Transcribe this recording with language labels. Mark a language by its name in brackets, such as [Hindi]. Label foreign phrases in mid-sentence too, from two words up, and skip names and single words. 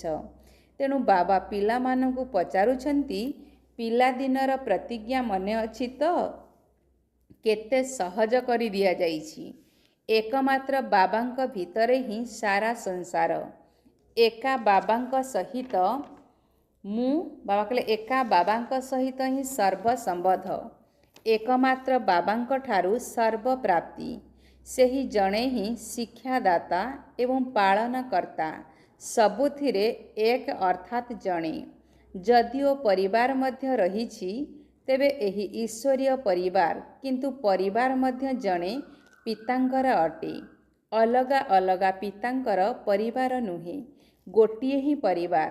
[Odia] ତେଣୁ ବାବା ପିଲା ମାନକୁ ପଚାରୁଛନ୍ତି ପିଲା ଦିନର ପ୍ରତିଜ୍ଞା ମନେ ଅଛି ତୋ? କେତେ ସହଜ କରି ଦିଆ ଯାଇଛି। ଏକମାତ୍ର ବାବାଙ୍କ ଭିତରେ ହି ସାରା ସଂସାର। ଏକା ବାବାଙ୍କ ସହିତ ବାବା କହଲେ ଏକା ବାବାଙ୍କ ସହିତ ହି ସର୍ବ ସମ୍ବନ୍ଧ। ଏକମାତ୍ର ବାବାଙ୍କ ଠାରୁ ସର୍ବ ପ୍ରାପ୍ତି। ସେହି ଜଣେ ହି ଶିକ୍ଷାଦାତା ଏବଂ ପାଳନକର୍ତ୍ତା। ସବୁଥିରେ ଏକ ଅର୍ଥାତ ଜଣେ। ଯଦିଓ ପରିବାର ମଧ୍ୟ ରହିଛି ତେବେ ଏହି ଈଶ୍ୱରୀୟ ପରିବାର କିନ୍ତୁ ପରିବାର ମଧ୍ୟ ଜଣେ ପିତାଙ୍କର ଅଟେ। ଅଲଗା ଅଲଗା ପିତାଙ୍କର ପରିବାର ନୁହେ, ଗୋଟିଏ ହି ପରିବାର।